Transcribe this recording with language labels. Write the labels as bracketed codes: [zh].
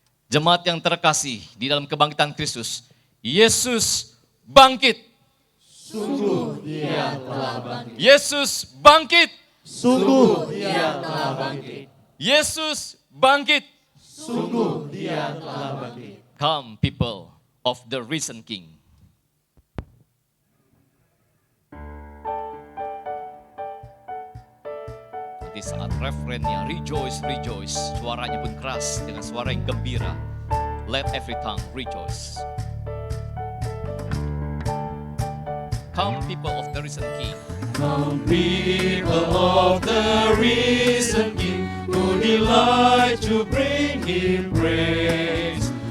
[id] Jemaat yang terkasih di dalam kebangkitan Kristus, Yesus bangkit. Sungguh Dia telah bangkit. Yesus bangkit. Sungguh Dia telah bangkit. Yesus bangkit. Sungguh Dia telah bangkit. [en] Come people of the risen King. [id] Di saat refrennya [en] rejoice, rejoice, [id] suaranya pun keras dengan suara yang gembira. [en] Let every tongue rejoice. Come people of the risen King. Come people of the risen King, who delight to bring Him praise.